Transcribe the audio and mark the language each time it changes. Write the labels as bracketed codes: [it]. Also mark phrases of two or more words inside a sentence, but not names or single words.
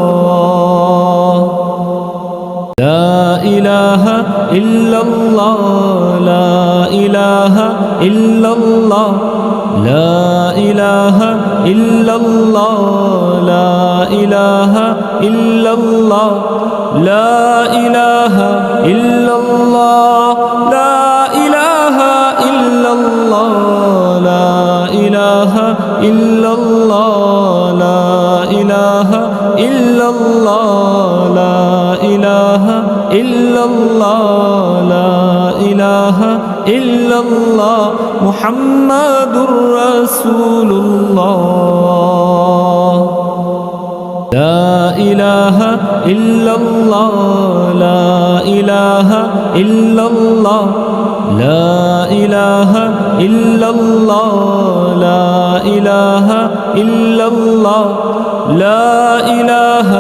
[ar] لا إله إلا الله لا إله إلا الله لا إله إلا الله لا إله إلا الله لا إله إلا الله لا إله إلا الله لا إله إلا الله إلا الله، لا إله إلا الله، لا إله إلا الله، محمد رسول الله. لا إله إلا الله، لا إله إلا الله، لا إله إلا الله، لا إله إلا الله، لا إله